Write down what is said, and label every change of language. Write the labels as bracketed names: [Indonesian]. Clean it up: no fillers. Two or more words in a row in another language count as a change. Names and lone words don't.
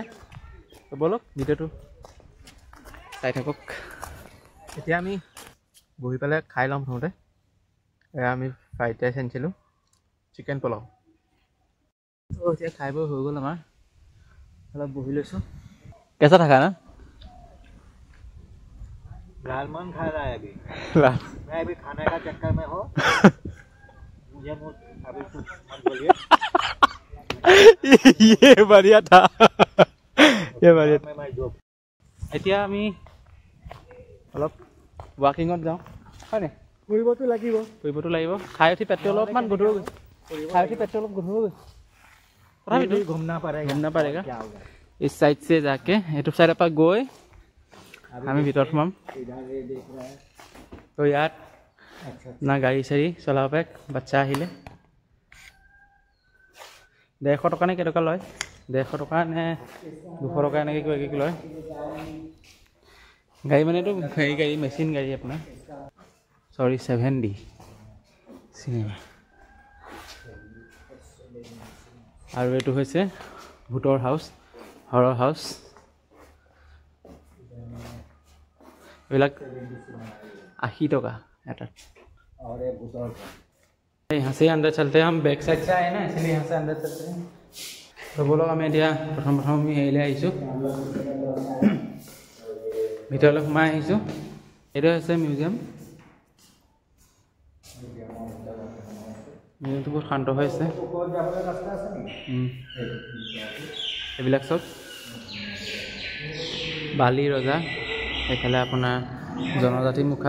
[Assamese] তো বলক ভিডিঅ'টো চাই থাকক। এতিয়া আমি বহি পেলাই খাই ল'ম প্ৰথমতে। এয়া আমি ফ্ৰাইড ৰাইচ আনিছিলোঁ, চিকেন পোলাও। তো এতিয়া খাই বৈ হৈ গ'ল আমাৰ, অলপ বহি লৈছোঁ। কেঁচা থাকা না? [Hindi] लाल मन खा रहा है अभी। मैं अभी खाने का चक्कर में हो। मुझे अभी मत बोलिए। ये बढ़िया था। ये बढ़िया था। [Assamese] এতিয়া আমি অলপ ৱাকিঙত যাওঁ, হয়নে? ফুৰিবতো লাগিব। খাই উঠি পেটটো অলপমান গধুৰ গৈছে। তথাপিতো [Hindi] घूमना पड़ेगा। इस साइड से जाके [Assamese] এইটো চাইডৰ পৰা গৈ আমি ভিতৰত সোমাম। তো ইয়াত না গাড়ী চাড়ী চলাব পাৰে, বাচ্চা আহিলে 150 টকা নে কেইটকা লয়, 150 টকা নে 200 টকা এনেকৈ কিবা কিবি লয়। গাড়ী মানেতো হেৰি গাড়ী, মেচিন গাড়ী আপোনাৰ। চৰি 7D চিনেমা। আৰু এইটো হৈছে ভূতৰ হাউচ, [English] horror house. [Assamese] এইবিলাক 80 টকা এটাত। [Hindi] यहाँ से अंदर चलते हैं, हम [English] back side [Hindi] से आए ना, इसलिए यहाँ से अंदर चलते हैं। तो बोलो [Assamese] আমি এতিয়া প্ৰথম আমি হেৰিলৈ আহিছোঁ, ভিতৰলৈ সোমাই আহিছোঁ। এইটো হৈছে মিউজিয়াম। মিউজিয়ামটো বহুত শান্ত হৈ আছে। এইবিলাক চব বালি ৰজা, এইফালে আপোনাৰ জনজাতি মুখা।